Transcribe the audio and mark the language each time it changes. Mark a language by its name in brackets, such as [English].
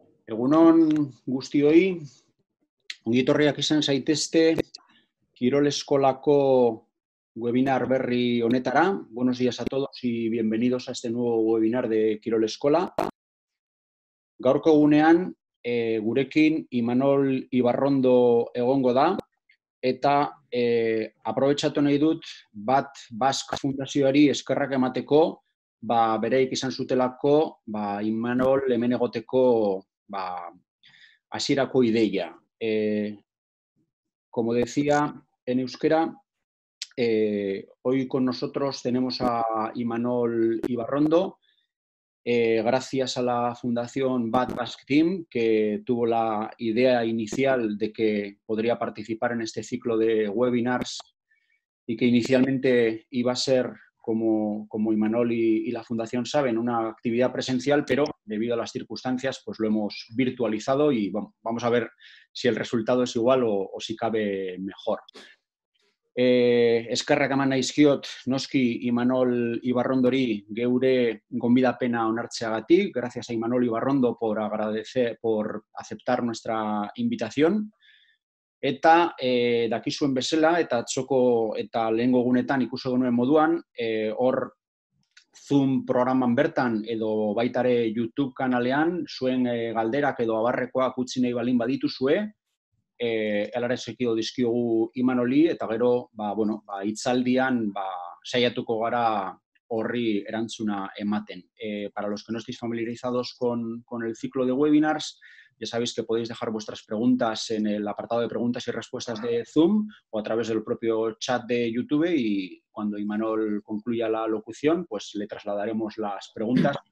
[Basque] Egunon guztioi, ongietorriak izan zaitezte Kirol Eskolako webinar berri honetara. [Spanish] Buenos días a todos y bienvenidos a este nuevo webinar de Kirol Eskola. [Basque] Gaurko egunean, gurekin Imanol Ibarrondo egongo da, eta aprobetxatu nahi dut Bat Basque Fundazioari eskerrak emateko, bereik izan zutelako Imanol hemen egoteko hasierako ideia. [Spanish] Como decía en euskera, hoy con nosotros tenemos a Imanol Ibarrondo, gracias a la Fundación Bat Basque Team, que tuvo la idea inicial de que podría participar en este ciclo de webinars y que inicialmente iba a ser, como Imanol y la Fundación saben, una actividad presencial, pero debido a las circunstancias pues lo hemos virtualizado y bueno, vamos a ver si el resultado es igual o si cabe mejor. [Basque] Eskerrak eman naizkiot noski Imanol Ibarrondori geure gonbidapena onartzeagatik. [Spanish] Gracias a Imanol Ibarrondo por aceptar nuestra invitación. [Basque] Eta dakizuen bezala eta atzoko eta lehengo egunetan ikusi genuen moduan, hor Zoom programan bertan edo baitare YouTube kanalean zuen galderak edo abarrekoak utzi nahi balin badituzue, helarazekio dizkiogu Imanoli eta gero hitzaldian saiatuko gara horri erantzuna ematen. [Spanish] Para los que no estéis familiarizados con el ciclo de webinars, ya sabéis que podéis dejar vuestras preguntas en el apartado de preguntas y respuestas de Zoom o a través del propio chat de YouTube y cuando Imanol concluya la locución, pues le trasladaremos las preguntas.